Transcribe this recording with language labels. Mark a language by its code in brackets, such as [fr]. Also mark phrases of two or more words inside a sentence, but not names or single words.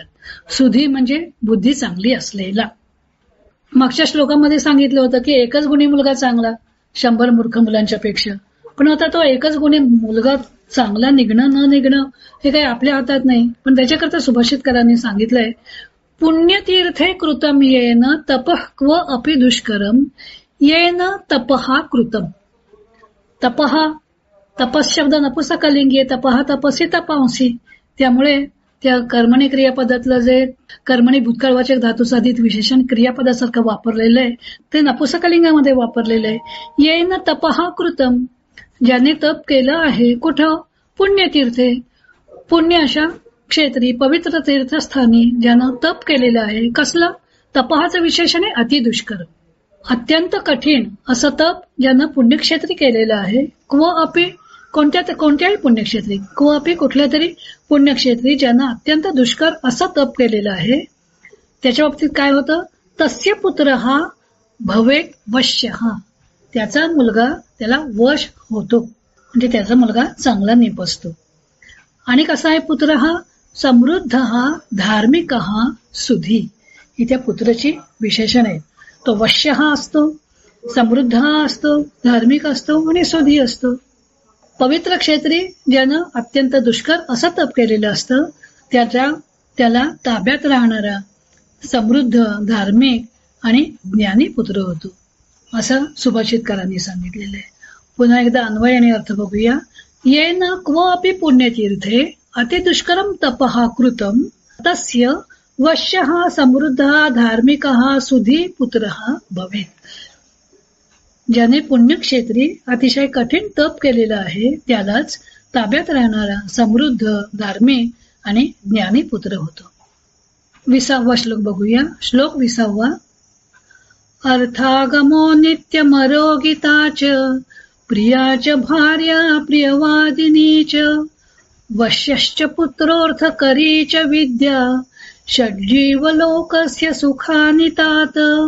[mr] सुधी म्हणजे बुद्धी चांगली असलेला. मागच्या श्लोकामध्ये सांगितलं होतं की एकच गुणी मुलगा चांगला 100 मूर्ख मुलांच्या पेक्षा. पण आता तो एकच गुणी मुलगा चांगला निघणं न निघणं हे काही आपल्या हातात नाही. पण त्याच्याकरता सुभाषितकारांनी सांगितलंय [sa] पुण्यतीर्थे कृतम येन तपः क्व अपि दुष्करम येन तपहा कृतम. तपहा तपस [mr] शब्द नपुसकलिंगी [sa] तपहा तपसी तपांसी. [mr] त्यामुळे त्या कर्मणी क्रियापदातलं जे कर्मणी भूतकाळवाचक धातुसाधित विशेषण क्रियापदासारखं वापरलेलं आहे ते नपुसकलिंगामध्ये वापरलेलं आहे. [sa] येन तपहा कृतम, [mr] ज्याने तप केलं आहे कुठं? पुण्यतीर्थे, पुण्य अशा क्षेत्री पवित्र तीर्थस्थानी ज्यानं तप केलेलं आहे. कसलं? तपहाचं विशेषण आहे अतिदुष्कर, अत्यंत कठीण असं तप ज्यानं पुण्यक्षेत्री केलेलं आहे. [sa] क्व अपि [mr] कोणत्याही पुण्यक्षेत्री, [sa] क्व अपि [mr] कुठल्या तरी पुण्यक्षेत्री ज्यानं अत्यंत दुष्कर असं तप केलेलं आहे. त्याच्या बाबतीत काय होतं? [sa] तस्य पुत्र हा भवेत वश्य, [mr] हा त्याचा मुलगा त्याला वश होतो म्हणजे त्याचा मुलगा चांगला निपजतो. आणि कसा आहे पुत्र हा? समृद्ध हा धार्मिक हा सुधी, ही त्या पुत्राची विशेषण आहे. तो वश्य हा असतो, समृद्ध हा असतो, धार्मिक असतो आणि सुधी असतो. पवित्र क्षेत्री ज्यानं अत्यंत दुष्कर असं तप केलेलं असतं त्याला ताब्यात राहणारा समृद्ध, धार्मिक आणि ज्ञानी पुत्र होतो असं सुभाषितकारांनी सांगितलेलं आहे. पुन्हा एकदा अन्वय आणि अर्थ बघूया. [sa] येन क्व अपि पुण्यतीर्थे अतिदुष्करम तपहा कृतम तस्य वश्यः समृद्धः धार्मिकः सुधी पुत्रः भवेत. [mr] ज्याने पुण्यक्षेत्री अतिशय कठीण तप केलेलं आहे त्यालाच ताब्यात राहणारा समृद्ध, धार्मिक आणि ज्ञानी पुत्र होतो. 20वा श्लोक बघूया. श्लोक 20वा. [sa] अर्थागमो नित्यमरोगिताच प्रियाच भार्या प्रियवादिनी च वश्यश्च पुत्रोऽर्थकरी च विद्या षड्जीवलोकस्य सुखानि तात.